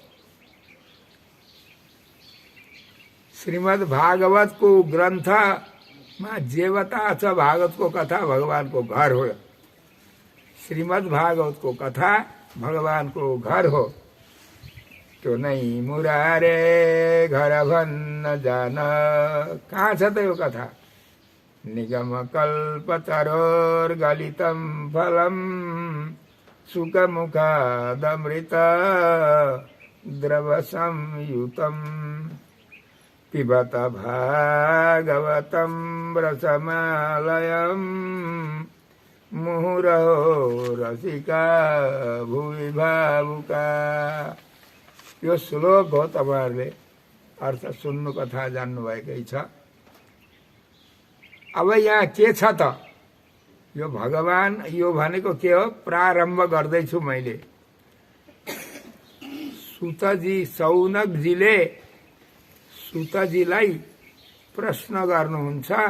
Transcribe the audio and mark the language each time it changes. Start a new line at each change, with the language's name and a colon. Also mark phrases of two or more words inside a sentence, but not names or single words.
Nepali: श्रीमद् भागवतको ग्रन्थमा जे बता छ भागवतको कथा भगवानको घर हो। श्रीमद् भागवतको कथा भगवानको घर हो। त्यो नै मुरारे घर भन्न जान। कहाँ छ त यो कथा?
Sanskrit: निगम कल्प तरोर गलितम फलम, सुख मुखादमृत द्रव संयुतम, पिबत भागवतम रसमालयम, मुहुरहो रसिका भुवि भावुका।
Nepali: यो श्लोक हो, तपाईँहरूले अर्थ सुन्नु, कथा जान्नुभएकै छ। अब यहाँ के छ त? यो भगवान, यो भनेको के हो? प्रारम्भ गर्दैछु मैले। सुतजी, सौनकजीले सुतजीलाई प्रश्न गर्नुहुन्छ।